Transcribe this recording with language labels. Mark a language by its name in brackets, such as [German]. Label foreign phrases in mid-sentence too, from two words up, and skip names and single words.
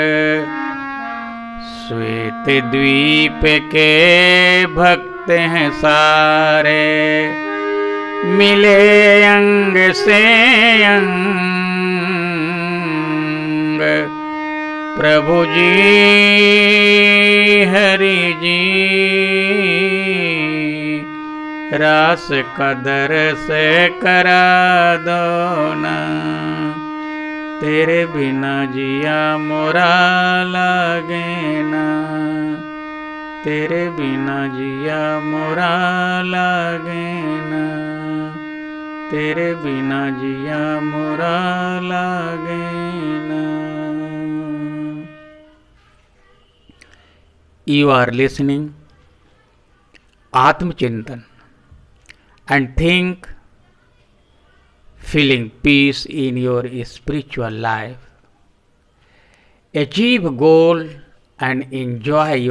[Hindi] श्वेत द्वीप के भक्त हैं सारे, मिले अंग से अंग। प्रभु जी हरि जी रास कदर से करा दो ना, तेरे बिना जिया मोरा लागे ना, तेरे बिना जिया मोरा लागे ना, तेरे बिना जिया मोरा लागे ना। [English] You are listening Atmachintan and think, feeling peace in your spiritual life. Achieve goal and enjoy yourself.